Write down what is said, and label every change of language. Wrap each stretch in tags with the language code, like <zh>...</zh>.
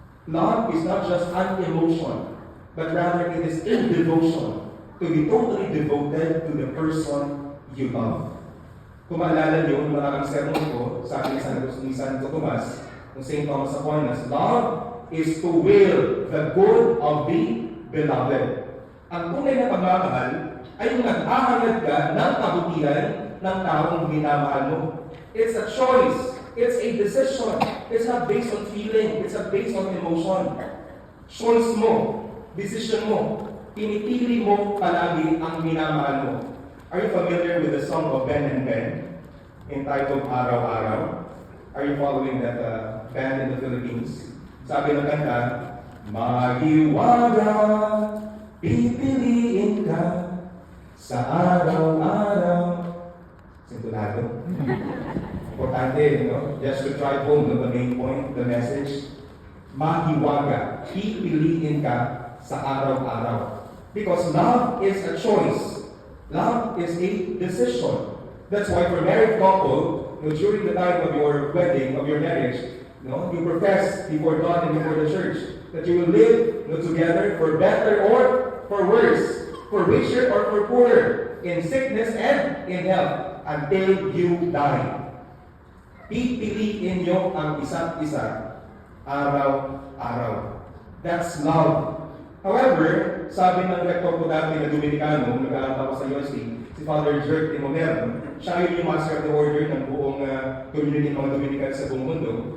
<en>Love is not just an emotion, but rather it is a devotion to be totally devoted to the person you love.</en> <tl>Kung maalala niyo, yung maraming sermon ko sa akin ni Santo Tomas, ng St.</tl> <en>Thomas Aquinas, love is to will the good of the beloved.</en> <tl>Ang tunay na pagmamahal ay yung nag-ahangad ka ng kabutihan ng taong minamahal mo.</tl> <en>It's a choice. It's a decision. It's not based on feeling. It's not based on emotion.</en> <tl>Choice mo. Decision mo. Pinipili mo palagi ang minamahal mo.</tl> <en>Are you familiar with the song of Ben and Ben entitled Araw-Araw? Are you following that band in the Philippines?</en> <tl>Sabi ng kanta, Maghiwaga, pipiliin ka sa araw-araw. Sintunado.</tl> <en>Importante, just to drive home the main point, the message.</en> <tl>Maghiwaga, pipiliin ka sa araw-araw.</tl> <en>Because love is a choice. Love is a decision. That's why for married couple, during the time of your wedding, of your marriage, you profess before God and before the church that you will live together for better or for worse, for richer or for poorer, in sickness and in health, until you die.</en> <tl>Pipiliin nyo ang isa't isa, araw-araw.</tl> <en>That's love. However,</en> <tl>sabi ng rektor ko dati na Dominicano, nag-aaral ako sa UST, si Father Jerk Timoner, siya yung Master of the Order ng buong community ng mga Dominican sa buong mundo.</tl>